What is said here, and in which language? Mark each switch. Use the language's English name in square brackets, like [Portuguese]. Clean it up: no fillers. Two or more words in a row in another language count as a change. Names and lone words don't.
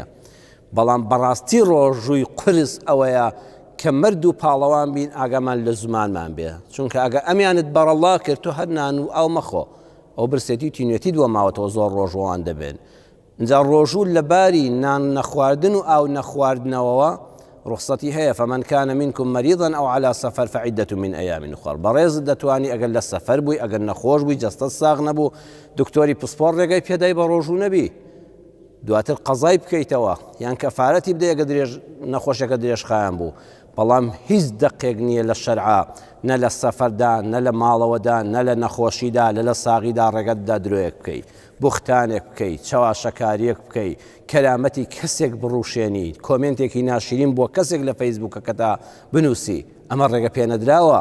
[Central Kurdish] بەڵام بەڕاستی ڕۆژووی قرس ئەوەیە کە مرد و پاڵەوان بین ئاگامان لە زمانمان بێ، چونکە ئەگە ئەمیانت بەڕەڵا کرد تۆ هەر نان و ئاو مەخۆ، ئەو برسێتی و تینوێتی دووە ماوەتەوە زۆر ڕۆژوان دەبێن. اینجا ڕۆژوو لەباری نان نەخواردن و ئاو نەخواردنەوەوە ڕخسەتی هەیە. [Arabic] فمن كان منكم مريضا أو على سفر فعدة من أيام أخر. [Central Kurdish] بەڕێزت دەتوانی ئەگەر لە سەفەر بووی، ئەگەر نەخۆش بووی، جەستەت ساغ نەبوو، دکتۆری پسپۆڕ ڕێگای پێدای بە ڕۆژوو نەبی، دواتر قەزای بکەیتەوە یان کەفارەتی بدە ئەگە نەخۆشەکە درێژخایان بوو. بەڵام هیچ دەقێک نییە لە شەرعا نە لە سەفەردا نە لە ماڵەوەدا نە لە نەخۆشیدا لە ساغیدا ڕێگەتدا درۆیەک بکەیت، بوختانێک بکەیت، چاواشەکاریەک بکەیت، کەرامەتی کەسێک بڕوشێنیت، کۆمنتێکی ناشرین بۆ کەسێک لە فەیسبووکەکەدا بنووسی، ئەمە ڕێگە پێنەدراوە.